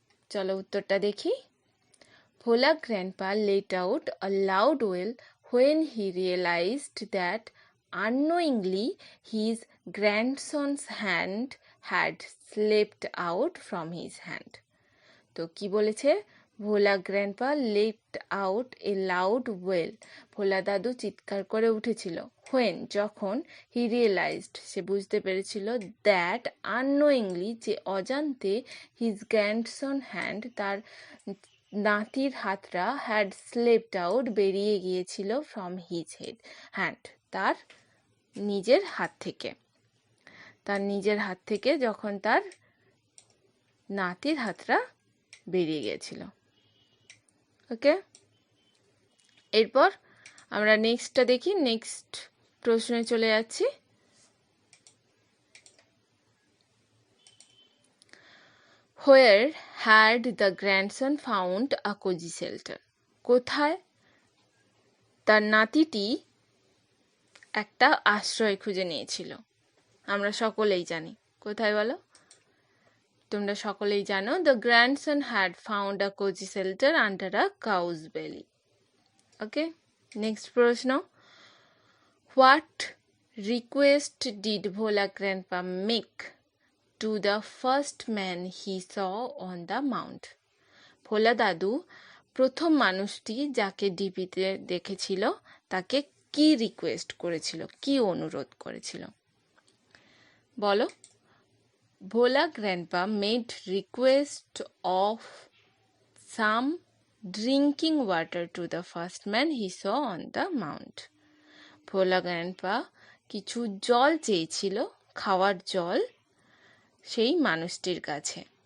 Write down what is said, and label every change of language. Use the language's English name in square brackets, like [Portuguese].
[Bangla] চলো উত্তরটা দেখি। [English] Bhola Grandpa let out a loud wail when he realized that unknowingly his grandson's hand had slipped out from his hand. [Bangla] তো কি বলেছে? [English] Bhola grandpa let out a loud wail. [Bangla] ভোলা দাদু চিৎকার করে উঠেছিল। হোয়েন যখন, [English] he realised [Bangla] সে বুঝতে পেরেছিল, [English] that unknowingly [Bangla] যে অজান্তে, [English] his grandson hand [Bangla] তার নাতির হাতটা, [English] had slipped out [Bangla] বেরিয়ে গিয়েছিল, [English] from his hand [Bangla] তার নিজের হাত থেকে। তার নিজের হাত থেকে যখন তার নাতির হাতটা বেরিয়ে গিয়েছিল। ওকে, এরপর আমরা নেক্সটটা দেখি। নেক্সট প্রশ্নে চলে যাচ্ছি। [English] Where had the grandson found a cozy shelter? [Bangla] কোথায় তার নাতিটি একটা আশ্রয় খুঁজে নিয়েছিল? আমরা সকলেই জানি। কোথায় বলো? তোমরা সকলেই জানো, [English] the grandson had found a cozy shelter under a cow's belly. Okay, next প্রশ্ন। What request did Bhola Grandpa make to the first man he saw on the mount? [Bangla] ভোলা দাদু প্রথম মানুষটি যাকে ডিপিতে দেখেছিল তাকে কি রিকোয়েস্ট করেছিল, কি অনুরোধ করেছিল? বলো। [English] Bhola Grandpa made request of some drinking water to the first man he saw on the mount. [Bangla] Bhola Grandpa কিছু জল চেয়েছিল, খাওয়ার জল, সেই মানুষটির কাছে।